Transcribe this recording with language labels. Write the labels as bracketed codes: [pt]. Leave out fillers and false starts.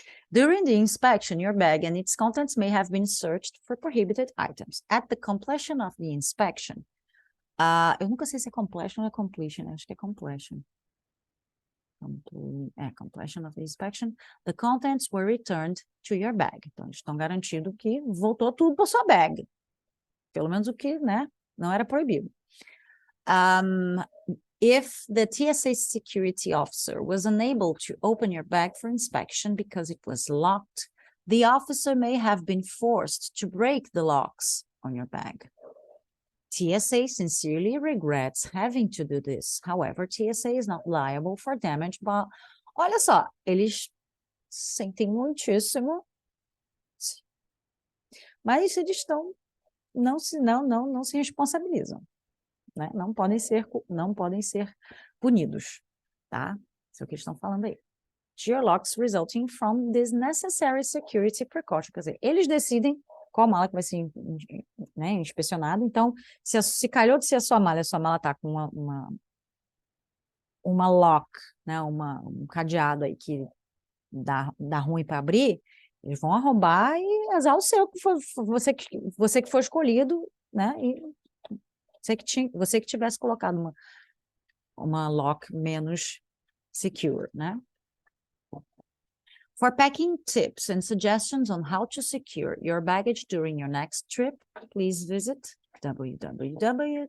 [en] During the inspection, your bag and its contents may have been searched for prohibited items. At the completion of the inspection, [pt] eu nunca sei se é completion ou é completion, acho que é completion. [en] Completion of the inspection, the contents were returned to your bag. [pt] Então, eles estão garantindo que voltou tudo para sua bag. Pelo menos o que, né, não era proibido. [en] If the TSA security officer was unable to open your bag for inspection because it was locked, the officer may have been forced to break the locks on your bag. TSA sincerely regrets having to do this. However, TSA is not liable for damage, [pt] but olha só, eles sentem muitíssimo, mas eles estão não se responsabilizam, né? Não podem ser punidos, tá? Isso é o que eles estão falando aí. [en] Geolocks resulting from this necessary security precaution. [pt] Quer dizer, eles decidem qual mala que vai ser, né, inspecionada. Então, se calhou de ser a sua mala está com uma lock, né, um cadeado aí que dá ruim para abrir, eles vão arrombar e azar o seu, você que foi escolhido, né, e você que tivesse colocado uma lock menos secure, né? [en] For packing tips and suggestions on how to secure your baggage during your next trip, please visit www.tsa.gov.